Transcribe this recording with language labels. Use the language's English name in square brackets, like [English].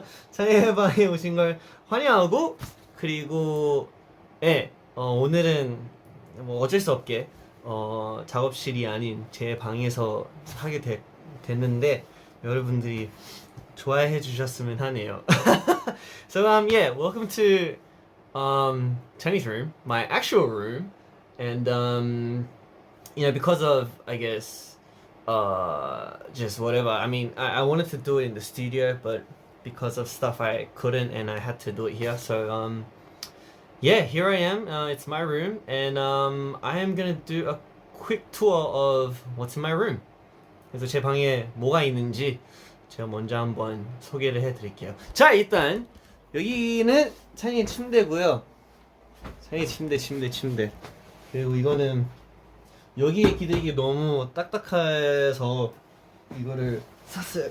[Korean] 찬이의 방에 오신 걸 환영하고, 그리고 오늘은 뭐 어쩔 수 없게 작업실이 아닌 제 방에서 하게 됐는데 여러분들이 좋아해 주셨으면 하네요. [English] So welcome to Chinese room, my actual room, and because of I guess just whatever. I mean, I wanted to do it in the studio, but because of stuff I couldn't, and I had to do it here. So here I am. It's my room, and I am gonna do a quick tour of what's in my room. [Korean] 그래서 제 방에 뭐가 있는지 제가 먼저 한번 소개를 해드릴게요. 자 일단 여기는 찬이의 침대고요. 찬이 침대. 그리고 이거는 여기에 기대기 너무 딱딱해서 이거를 샀어요.